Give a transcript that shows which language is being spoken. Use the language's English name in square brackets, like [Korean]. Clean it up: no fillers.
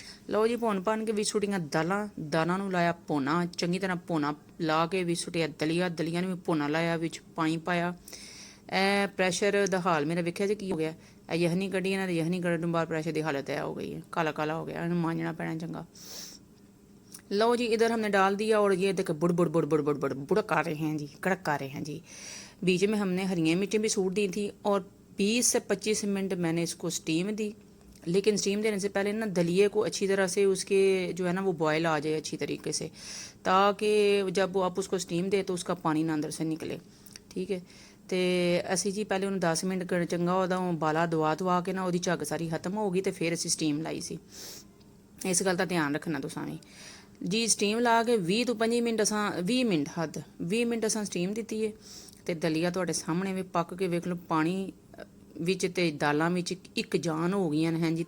[Punjabi] ਲਓ ਜੀ, ਭੁੰਨ ਭੰਨ ਕੇ ਵਿੱਚ ਸੁੱਟੀਆਂ ਦਾਲਾਂ ਨੂੰ ਲਾਇਆ ਭੁੰਨਾ, ਚੰਗੀ ਤਰ੍ਹਾਂ ਭੁੰਨਾ ਲਾ ਕੇ ਵਿੱਚ ਸੁੱਟਿਆ ਦਲੀਆ ਨੂੰ ਵੀ ਭੁੰਨਾ ਲਾਇਆ, ਵਿੱਚ ਪਾਣੀ ਪਾਇਆ। ਇਹ ਪ੍ਰੈਸ਼ਰ ਦਾ ਹਾਲ ਮੇਰਾ ਵੇਖਿਆ ਜੀ ਕੀ ਹੋ ਗਿਆ। ਇਹ ਯਖਨੀ ਕੱਢੀ, ਇਹਨਾਂ ਦੀ ਯਖਨੀ ਕੱਢਣ ਤੋਂ ਬਾਅਦ ਪ੍ਰੈਸ਼ਰ ਦੀ ਹਾਲਤ ਇਹ ਹੋ ਗਈ है, [Hindi] काला काला हो गया, [Punjabi] ਇਹਨੂੰ ਮਾਂਜਣਾ ਪੈਣਾ ਚੰਗਾ। [Hindi] लो जी, इधर हमने डाल दिया और ये देखो बुड़ बुड़ बुड़ बुड़ बुड़ बुड़ बुड़क आ रहे हैं जी, कड़क आ रहे हैं जी। बीच में हमने हरी मिर्चें भी सूट दी थी और 20 से 25 मिनट मैंने इसको स्टीम दी। लेकिन स्टीम देने से पहले ना दलिए को अच्छी तरह से उसके जो है ना वो बॉयल आ जाए अच्छी तरीके से, ताकि जब आप उसको स्टीम दे तो उसका पानी ना अंदर से निकले। ठीक है, तो असी जी पहले उन्होंने 10 मिनट चंगा [Punjabi] ਉਹਦਾ ਬਾਲਾ ਦਵਾ ਕੇ ਨਾ ਉਹਦੀ ਝੱਗ ਸਾਰੀ ਖਤਮ ਹੋ ਗਈ ਤੇ ਫਿਰ ਅਸੀਂ ਸਟੀਮ ਲਾਈ ਸੀ। ਇਸ ਗੱਲ ਦਾ ਧਿਆਨ ਰੱਖਣਾ ਤੁਸੀਂ ਵੀ ਜੀ। ਸਟੀਮ ਲਾ ਕੇ 20 ਤੋਂ 25 ਮਿੰਟ ਅਸਾਂ 20 ਮਿੰਟ ਹੱਦ 20 ਮਿੰਟ ਅਸਾਂ ਸਟੀਮ ਦਿੱਤੀ ਹੈ। ਤੇ ਦਲੀਆ ਤੁਹਾਡੇ ਸਾਹਮਣੇ ਵੀ ਪੱਕ ਕੇ ਵੇਖ ਲਓ, ਪਾਣੀ ਵਿੱਚ ਤੇ ਦਾਲਾਂ ਵਿੱਚ ਇੱਕ ਜਾਨ ਹੋ ਗਈਆਂ ਨੇ ਹਾਂਜੀ।